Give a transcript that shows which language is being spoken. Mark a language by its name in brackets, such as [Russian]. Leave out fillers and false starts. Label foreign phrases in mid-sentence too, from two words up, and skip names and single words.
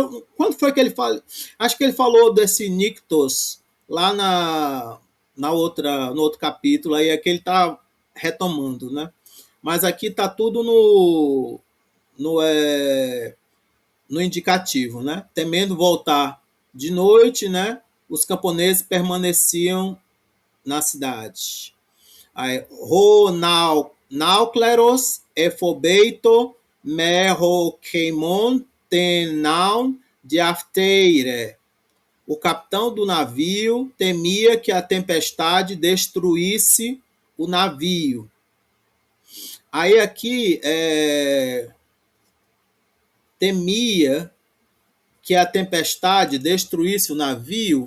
[Portuguese] Quando foi que ele falou? Acho que ele falou desse nictos lá no outro capítulo. Aí é que ele está retomando, né? Mas aqui está tudo no indicativo, né? Temendo voltar de noite, né? Os camponeses permaneciam na cidade. [Greek] ὁ ναύκληρος ἐφοβεῖτο μὴ ὁ χειμὼν τὴν ναῦν διαφθείρῃ. [Portuguese] O capitão do navio temia que a tempestade destruísse o navio. Aí aqui temia que a tempestade destruísse o navio.